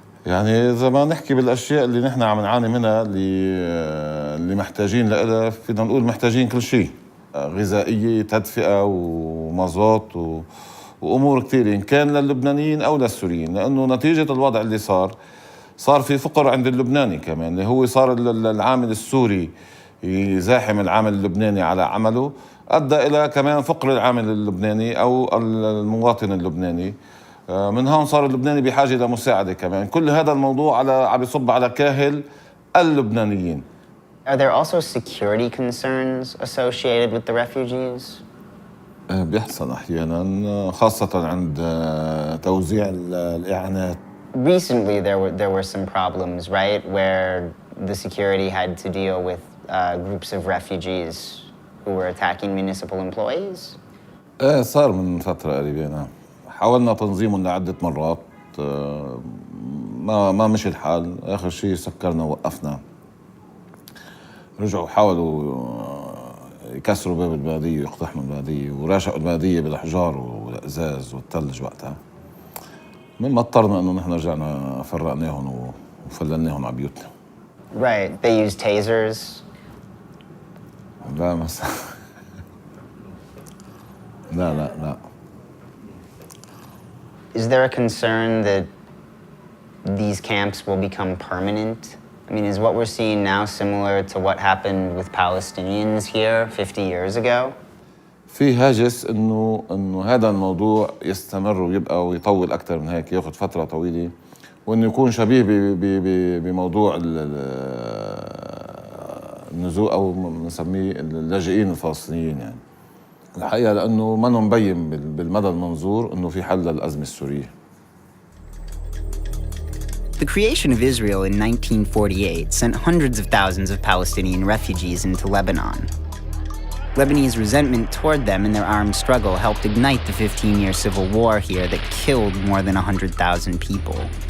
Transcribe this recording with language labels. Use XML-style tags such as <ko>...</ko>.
<ar>يعني إذا ما نحكي بالأشياء اللي نحن عم نعاني منها اللي محتاجين لها، فينا نقول محتاجين كل شيء، غذائية، تدفئة ومازوت وأمور كثيرة، إن كان للبنانيين أو للسوريين، لأنه نتيجة الوضع اللي صار في فقر عند اللبناني كمان، اللي هو صار العامل السوري يزاحم العامل اللبناني على عمله، أدى إلى كمان فقر العامل اللبناني أو المواطن اللبناني. من هون صار اللبناني بحاجة لمساعدة كمان. كل هذا الموضوع عم يصب على كاهل اللبنانيين.</ar> <en>Are there also security concerns associated with the refugees?</en> <ar>بيحصل أحياناً، خاصة عند توزيع الإعانات.</ar> <en>Recently there were some problems, right, where the security had to deal with groups of refugees who were attacking municipal employees?</en> <ar>صار من فترة قريبة. حاولنا تنظيمهم لعدة مرات، ما مشي الحال. آخر شيء سكرنا ووقفنا. رجعوا حاولوا يكسروا باب البلدية ويقتحموا البلدية وراشقوا البلدية بالأحجار والإزاز والثلج وقتها. من ما اضطرنا إنه نحن رجعنا فرقناهم وفللناهم على بيوتنا.</ar> <en>Right. They use tasers.</en> <ar>لا مثلا لا.</ar> <en>Is there a concern that these camps will become permanent? I mean, is what we're seeing now similar to what happened with Palestinians here 50 years ago?</en> <ar>في هاجس إنه هذا الموضوع يستمر ويبقى ويطول أكثر من هيك، ياخذ فترة طويلة، وإنه يكون شبيه بموضوع النزوع أو نسميه اللاجئين الفلسطينيين. يعني الحقيقة لأنه ما مبين بالمدى المنظور إنه في حل للأزمة السورية.</ar> <en>The creation of Israel in 1948 sent hundreds of thousands of Palestinian refugees into Lebanon. Lebanese resentment toward them in their armed struggle helped ignite the 15-year civil war here that killed more than 100,000 people.</en>